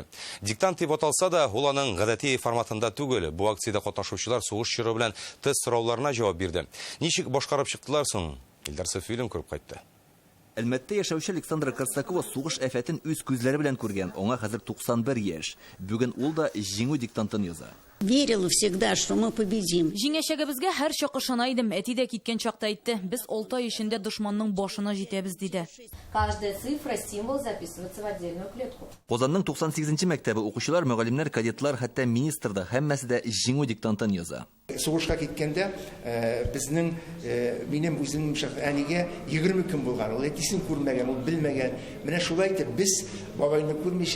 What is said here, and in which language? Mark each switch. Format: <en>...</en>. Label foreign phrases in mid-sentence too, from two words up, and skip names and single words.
<tt>Диктант дип аталса да, ул аның гадәти форматында түгел. Бу акциядә катнашучылар сугыш чоры белән тест сорауларына җавап бирде. Ничек башкарып чыктылар соң? Илдар Софиуллин күреп кайтты. Әлмәттә яшәүче Александра Корсакова сугыш афәтен үз күзләре белән күргән. Аңа хәзер 91 яшь. Бүген ул да җиңү диктантын яза.</tt> <ru>Верила всегда, что мы победим.</ru> <tt>Җиңәчәгебезгә һәр чак ышана идем. Әти дә киткән чакта әйтте. Без 6 ай эчендә дошманның башына җитәбез диде.</tt> <ru>Каждая цифра, символ записывается в отдельную клетку.</ru> <tt>Казанның 98-нче мәктәбе укучылар, мөгаллимнәр, кадетлар, хәтта министр да һәммәсе дә җиңү диктантын яза. Сугышка киткәндә безнең минем үземнең әнигә 20 көн булган. Ул әтисен күрмәгән, ул белмәгән. Менә шулай итеп без бабайны күрмичә.</tt>